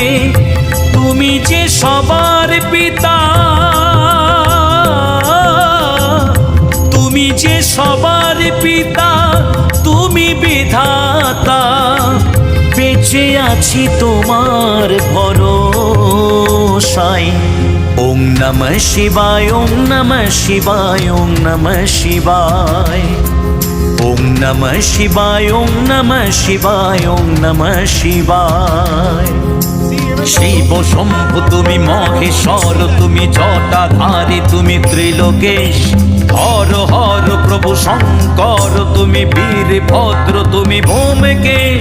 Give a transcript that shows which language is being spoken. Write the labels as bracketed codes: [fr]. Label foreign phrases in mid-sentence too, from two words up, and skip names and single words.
[bn] তুমি যে সবার পিতা, তুমি যে সবার পিতা, তুমি বিধাতা। বেঁচে আছি তোমার ভরসায়। [sa] ওং নমঃ শিবায়, ওং নমঃ শিবায়, ওং নমঃ শিবায়। ওং নমঃ শিবায়, ওং নমঃ শিবায়, ওং নমঃ শিবায়। [bn] শিব শম্ভু তুমি মহেশ্বর, তুমি জটাধারী, তুমি ত্রিলোকেশ। হর হর প্রভু শঙ্কর, তুমি বীরভদ্র, তুমি ভূমকেশ।